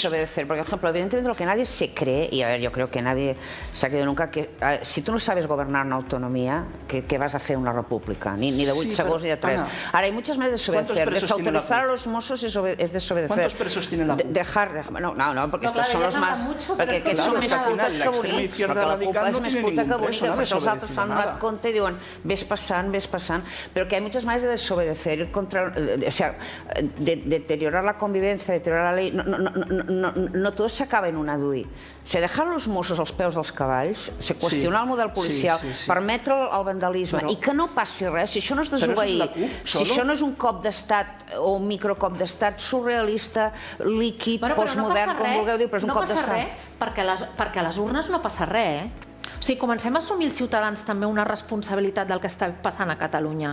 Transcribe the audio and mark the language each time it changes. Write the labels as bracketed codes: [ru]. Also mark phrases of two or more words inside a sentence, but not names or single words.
[es] Por ejemplo, evidentemente lo que nadie se cree, y a ver, yo creo que nadie se ha creído nunca, que si tú no sabes gobernar una autonomía, ¿qué vas a hacer una república? Ni de 8 segundos ni de 3. Ahora, hay muchas maneras de desobedecer. Desautorizar a los Mossos es desobedecer. ¿Cuántos presos tiene la CUP? No, porque estos son los más... [ca] Perquè són més putes que bonics, perquè la CUP és més puta que bonica, perquè els altres s'han donat compte i diuen ves passant, [es] pero que hay muchas maneras de desobedecer, o sea, de deteriorar la convivencia, deteriorar la ley, no todo [ca] s'acaba en un adui. O sigui, [es] dejar los Mossos [ca] als peus dels cavalls, qüestionar el model policial, permetre el vandalisme i que no passi res, si això no és desobeir, si això no és un cop d'estat o un microcop d'estat surrealista, líquid, postmodern, com vulgueu dir, però és un cop d'estat. No passa res, perquè a les urnes no passa res, O sigui, comencem a assumir els ciutadans també una responsabilitat del que està passant a Catalunya.